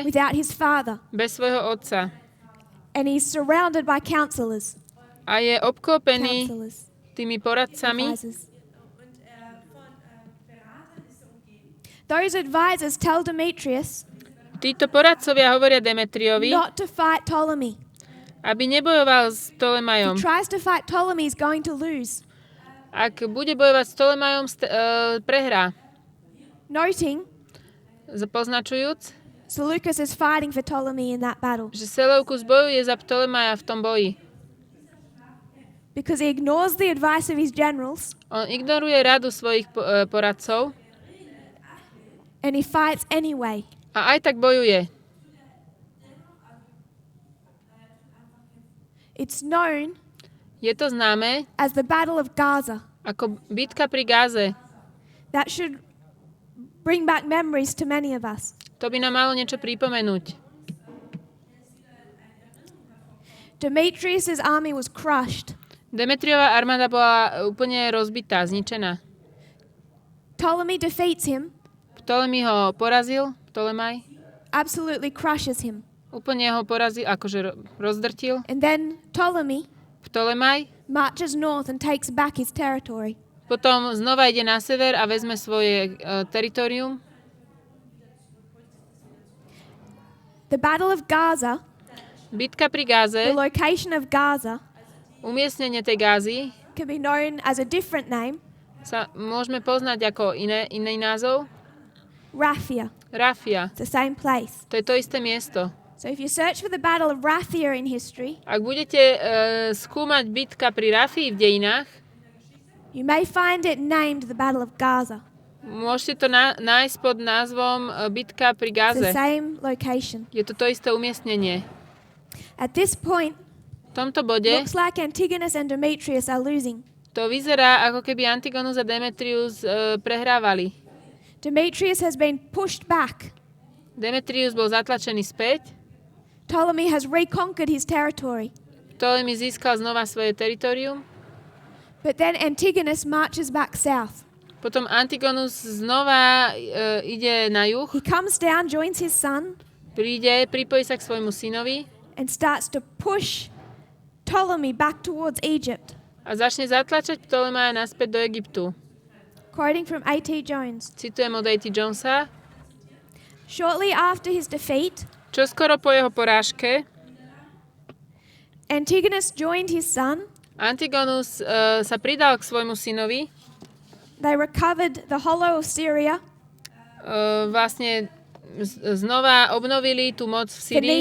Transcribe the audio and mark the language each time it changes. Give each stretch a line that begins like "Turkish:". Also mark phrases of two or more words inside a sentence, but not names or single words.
English: without his father.
Slovak: bez svojho otca.
English: And he's surrounded by counselors.
Slovak: A je obklopený tými poradcami.
English: Advisors. Those advisors tell Demetrius
Slovak: Títo poradcovia hovoria Demetriovi,
English: not to fight Ptolemy.
Slovak: aby nebojoval s
English: If
Slovak: Ptolemajom.
English: he tries to fight Ptolemy, he's going to lose.
Slovak: Ak bude bojovať s Ptolemajom, prehrá.
English: Noting,
Slovak: Poznačujúc,
English: Seleucus is fighting for Ptolemy in that battle
Slovak: že Seleukus bojuje za Ptolemaja v tom boji.
English: because he ignores the advice of his generals
Slovak: On ignoruje radu svojich poradcov
English: and he fights anyway.
Slovak: a aj tak bojuje.
English: It's known
Slovak: Je to známe
English: as the Battle of Gaza.
Slovak: ako bitka pri Gáze.
English: That should bring back memories to many of us.
Slovak: To by nám malo niečo pripomenúť.
English: Demetrius' army was crushed.
Slovak: Demetriova armáda bola úplne rozbitá, zničená.
English: Ptolemy defeats him,
Slovak: Ptolemy ho porazil, Ptolemaj.
English: absolutely crushes him.
Slovak: Úplne ho porazil, akože rozdrtil.
English: And then
Slovak: Ptolemaj
English: marches north and takes back his territory.
Slovak: potom znova ide na sever a vezme svoje teritorium.
English: The Battle of Gaza,
Slovak: Bitka pri
English: the
Slovak: Gáze,
English: location of Gaza,
Slovak: umiestnenie tej Gázy,
English: can be known as a different name,
Slovak: sa môžeme poznať ako iný názov.
English: Raphia.
Slovak: Rafia.
English: It's the same place.
Slovak: To je to isté miesto.
English: So if you search for the Battle of Raphia in history,
Slovak: Ak budete skúmať bitka pri Rafii v dejinách,
English: you may find it named the Battle of Gaza.
Slovak: môžete to nájsť pod názvom bitka pri
English: It's
Slovak: Gáze.
English: the same location.
Slovak: Je to isté umiestnenie.
English: At this point,
Slovak: V tomto bode
English: looks like Antigonus and Demetrius are losing.
Slovak: to vyzerá, ako keby Antigonus a Demetrius prehrávali.
English: Demetrius has been pushed back.
Slovak: Demetrius bol zatlačený späť,
English: Ptolemy has reconquered his territory.
Slovak: Ptolemy získal znova svoje teritorium,
English: But then Antigonus marches back south.
Slovak: potom Antigonus znova ide na juh,
English: He comes down, joins his son,
Slovak: pripojí sa k svojmu synovi
English: and starts to push Ptolemy back towards Egypt.
Slovak: a začne zatlačať Ptolemaja naspäť do Egyptu.
English: Quoting from A.T. Jones.
Slovak: Citujem od A.T. Jonesa.
English: Shortly after his defeat,
Slovak: Čoskoro po jeho porážke
English: Antigonus joined his son.
Slovak: Antigonus sa pridal k svojmu synovi.
English: They recovered the hollow of Syria,
Slovak: Vlastne znova obnovili tú moc v Syrii